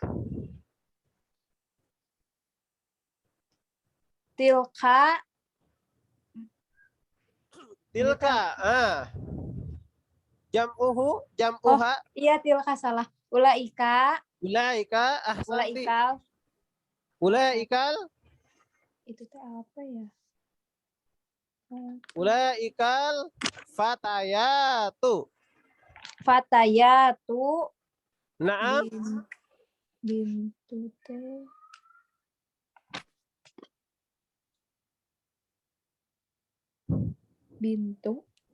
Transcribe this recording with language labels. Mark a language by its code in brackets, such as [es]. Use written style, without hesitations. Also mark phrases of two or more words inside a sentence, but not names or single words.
[ar] Tilka تلك. جمعها. [id] iya tilka salah. Ulaika [ar] Ulaika. Ahsanti. ulaikal Ulaikal. [su] itu teh apa ya? [ar] أولئك الفتيات. Fatayatu Naam. [su] bintu teh bintu